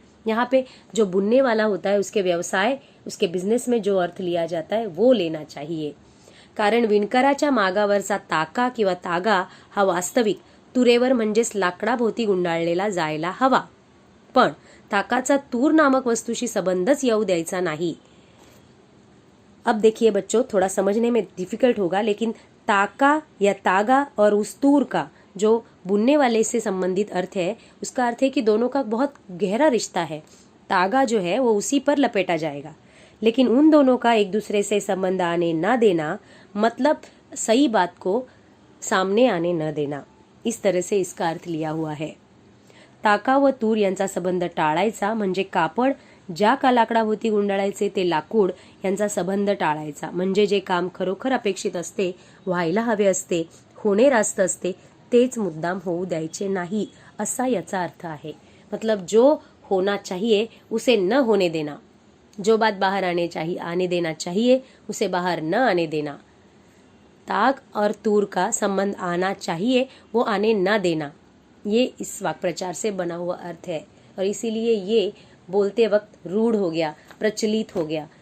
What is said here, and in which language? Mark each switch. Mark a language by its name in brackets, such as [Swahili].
[Hindi] यहाँ पे जो बुनने वाला होता है उसके व्यवसाय, उसके बिझनेस में जो अर्थ लिया जाता है वो लेना चाहिए। [Marathi] कारण विणकराच्या मागावरचा ताका किंवा तागा हा वास्तविक तुरेवर म्हणजेच लाकडाभोवती गुंडाळलेला जायला हवा, पण ताकाचा तूर नामक वस्तूशी संबंधच येऊ द्यायचा नाही। [Hindi] अब देखिए बच्चों, थोड़ा समझने में डिफिकल्ट होगा, लेकिन ताका या तागा और उस तूर का जो बुनने वाले से संबंधित अर्थ है उसका अर्थ है कि दोनों का बहुत गहरा रिश्ता है, तागा जो है वो उसी पर लपेटा जाएगा। लेकिन उन दोनों का एक दूसरे से संबंध आने न देना मतलब सही बात को सामने आने न देना, इस तरह से इसका अर्थ लिया हुआ है। [Marathi] टाका व तूर यांचा संबंध टाळायचा म्हणजे कापड ज्या का लाकडाभोवती गुंडाळायचे ते लाकूड यांचा संबंध टाळायचा, म्हणजे जे काम खरोखर अपेक्षित असते, व्हायला हवे असते, होणे रास्त असते तेच मुद्दाम होऊ द्यायचे नाही, असा याचा अर्थ आहे। [Hindi] मतलब जो होना चाहिए उसे न होने देना, जो बात बाहर आने देना चाहिए उसे बाहर न आने देना। ताग और तूर का संबंध आना चाहिए वो आने न देना, ये इस वाक्प्रचार से बना हुआ अर्थ है और इसीलिए ये बोलते वक्त रूढ़ हो गया, प्रचलित हो गया।